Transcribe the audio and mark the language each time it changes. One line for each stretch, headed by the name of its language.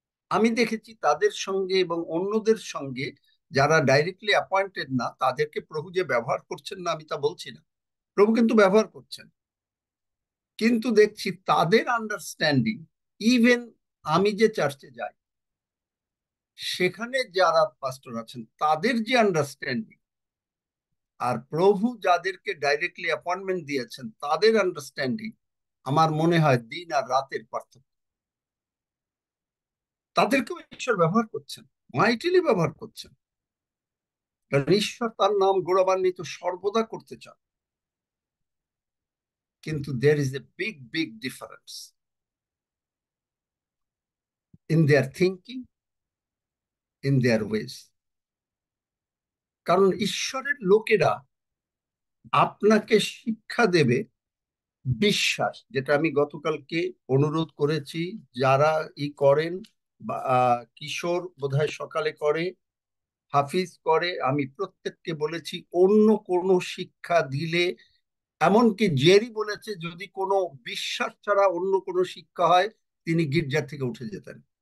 Bangla: আমি দেখেছি তাদের সঙ্গে এবং অন্যদের সঙ্গে যারা ডাইরেক্টলি অ্যাপয়েন্টেড না, তাদেরকে প্রভু যে ব্যবহার করছেন না আমি তা বলছি না, প্রভু কিন্তু ব্যবহার করছেন, কিন্তু দেখছি তাদের আন্ডারস্ট্যান্ডিং, ইভেন আমি যে চার্চে যাই সেখানে যারা পাস্টর আছেন তাদের যে আন্ডারস্ট্যান্ডিং, আর প্রভু যাদেরকে ডাইরেক্টলি অ্যাপয়েন্টমেন্ট দিয়েছেন তাদের আন্ডারস্ট্যান্ডিং, আমার মনে হয় দিন আর রাতের পার্থক্য। তাদেরকেও ঈশ্বর ব্যবহার করছেন, মাইটিলি ব্যবহার করছেন, কারণ ঈশ্বর তার নাম গৌরবান্বিত সর্বদা করতে চান। কিন্তু
English: there is a big big difference in their thinking, in their ways.
Bangla: কারণ ঈশ্বরের লোকেরা আপনাকে শিক্ষা দেবে বিশ্বাস, যেটা আমি গতকালকে অনুরোধ করেছি, যারা করেন, বা কিশোর বোধহয় সকালে করে, হাফিজ করে, আমি প্রত্যেককে বলেছি অন্য কোনো শিক্ষা দিলে, এমনকি জেরি বলেছে যদি কোনো বিশ্বাস ছাড়া অন্য কোনো শিক্ষা হয় তিনি গির্জার থেকে উঠে যেতেন।